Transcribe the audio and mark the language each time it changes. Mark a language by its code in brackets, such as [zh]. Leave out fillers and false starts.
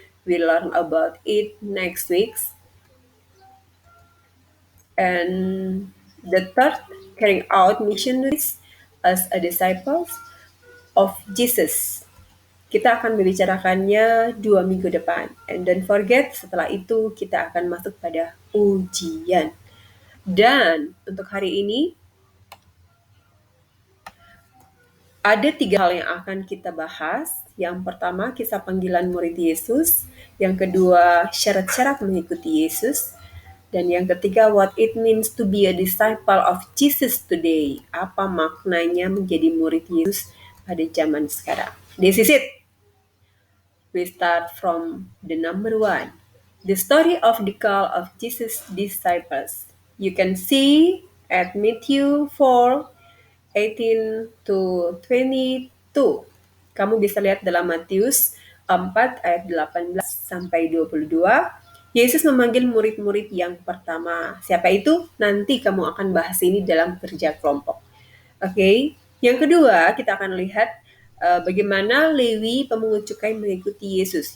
[en] We learn about it next week. And the third, carrying out missionaries as a disciples of Jesus. [id] Kita akan membicarakannya 2 minggu depan. [en] And don't forget, [id] setelah itu kita akan masuk pada ujian. Dan untuk hari ini, ada 3 hal yang akan kita bahas. Yang pertama, kisah panggilan murid Yesus. Yang kedua, syarat-syarat mengikuti Yesus. Dan yang ketiga, [en] what it means to be a disciple of Jesus today. [id] Apa maknanya menjadi murid Yesus pada zaman sekarang. [en] This is it. We start from the number one. The story of the call of Jesus' disciples. You can see at Matthew 4:18 to 22. [id] Kamu bisa lihat dalam Matius 4 ayat 18 sampai 22. Yesus memanggil murid-murid yang pertama. Siapa itu? Nanti kamu akan bahas ini dalam kerja kelompok. Oke. Yang kedua, kita akan lihat bagaimana Lewi pemungut cukai mengikuti Yesus.